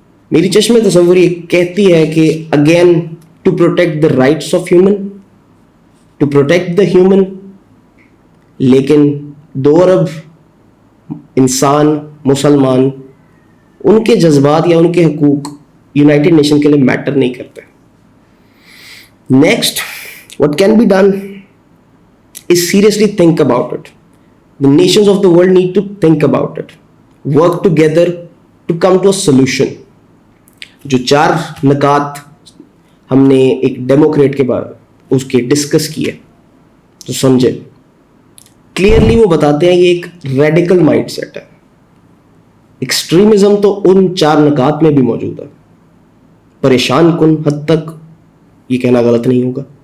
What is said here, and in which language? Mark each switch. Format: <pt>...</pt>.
<ur>میری چشم تصور یہ کہتی ہے کہ</ur> <en>again to protect the rights of human, to protect the human,</en> <ur>لیکن 2 ارب انسان مسلمان, ان کے جذبات یا ان کے حقوق یونائٹڈ نیشن کے لیے میٹر نہیں کرتے.</ur> <en>Next what can be done is seriously think about it. The nations of the world need to think about it, work together to come to a solution.</en> <ur>جو 4 نکات ہم نے ایک ڈیموکریٹ کے بعد اس کے ڈسکس کیے تو سمجھے کلیئرلی, وہ بتاتے ہیں یہ ایک</ur> <en>radical mind set</en> <ur>ہے. ایکسٹریمزم تو ان 4 نکات میں بھی موجود ہے, پریشان کن حد تک یہ کہنا غلط نہیں ہوگا.</ur>